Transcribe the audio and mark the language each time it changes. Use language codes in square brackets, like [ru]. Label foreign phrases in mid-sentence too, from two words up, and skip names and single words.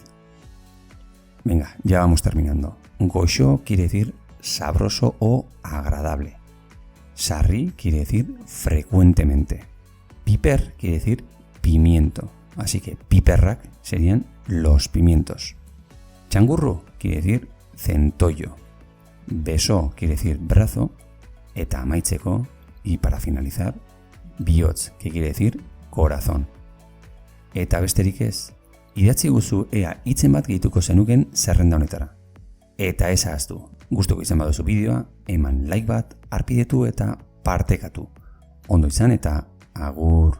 [es] Venga, ya vamos terminando. Goxo quiere decir sabroso o agradable. Sarri quiere decir frecuentemente. Piper quiere decir pimiento, así que piperrak serían los pimientos. Changurru quiere decir centollo. Beso quiere decir brazo. [eu] Eta amaitzeko, [es] y para finalizar, bihotz, que quiere decir corazón. [eu] Eta besterik ez, idatzi guzu ea hitzen bat gehituko zenuken zerrenda honetara. Eta ez ahaztu, gustuko izan baduzu bideoa, eman like bat, arpidetu eta partekatu. Ondo izan eta agur.